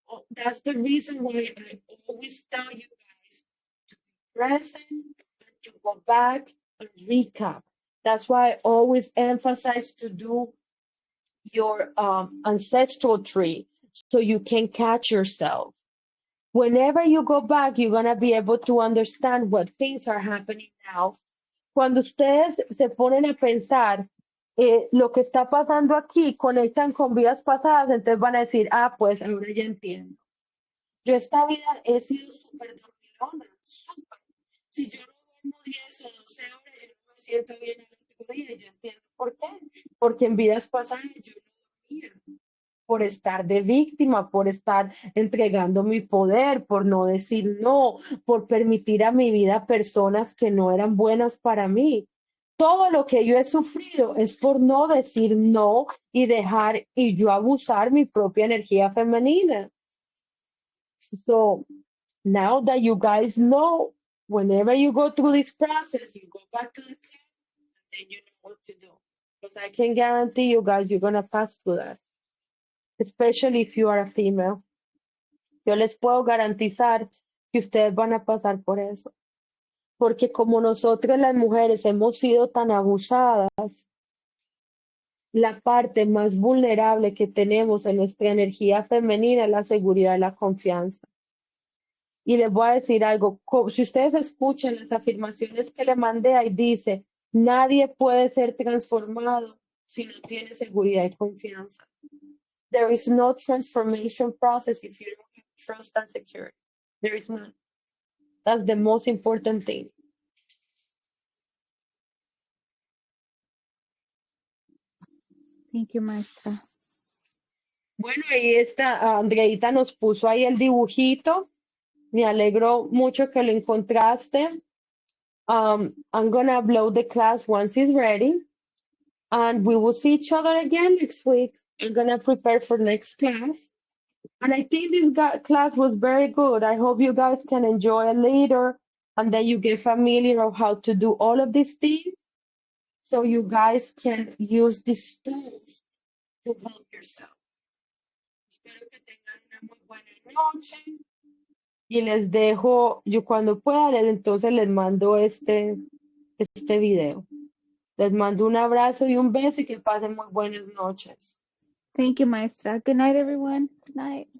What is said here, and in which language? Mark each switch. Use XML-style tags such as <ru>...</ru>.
<en>That's the reason why I always tell you guys to be present and to go back and recap. That's why I always emphasize to do your ancestral tree so you can catch yourself. Whenever you go back, you're going to be able to understand what things are happening now.</en> <es>Cuando ustedes se ponen a pensar lo que está pasando aquí, conectan con vidas pasadas, entonces van a decir, pues ahora ya entiendo. Yo esta vida he sido súper dormilona, súper. Si yo no duermo 10 o 12 horas, yo no me siento bien el otro día. Yo entiendo por qué. Porque en vidas pasadas yo no dormía. Por estar de víctima, por estar entregando mi poder, por no decir no, por permitir a mi vida personas que no eran buenas para mí. Todo lo que yo he sufrido es por no decir no y dejar y yo abusar mi propia energía femenina.</es> <en>So now that you guys know, whenever you go through this process, you go back to the class and then you know what to do. Because I can guarantee you guys, you're going to pass through that, especially if you are a female.</en> <es>Yo les puedo garantizar que ustedes van a pasar por eso. Porque como nosotras las mujeres hemos sido tan abusadas, la parte más vulnerable que tenemos en nuestra energía femenina es la seguridad y la confianza. Y les voy a decir algo, si ustedes escuchan las afirmaciones que le mandé, ahí dice, nadie puede ser transformado si no tiene seguridad y confianza.</es> <en>There is no transformation process if you don't have trust and security. There is none. That's the most important thing. Thank you, maestra.</en> <es>Bueno, ahí está, Andreita nos puso ahí el dibujito. Me alegro mucho que lo encontraste.</es> <en>I'm gonna upload the class once it's ready. And we will see each other again next week. I'm gonna prepare for next class. And I think this class was very good. I hope you guys can enjoy it later and then you get familiar of how to do all of these things so you guys can use these tools to help yourself.</en> <es>Espero que tengan una muy buena noche y les dejo, yo cuando pueda, entonces les mando este video. Les mando un abrazo y un beso y que pasen muy buenas noches.</es> <en>Thank you, maestra. Good night, everyone. Good night.</en>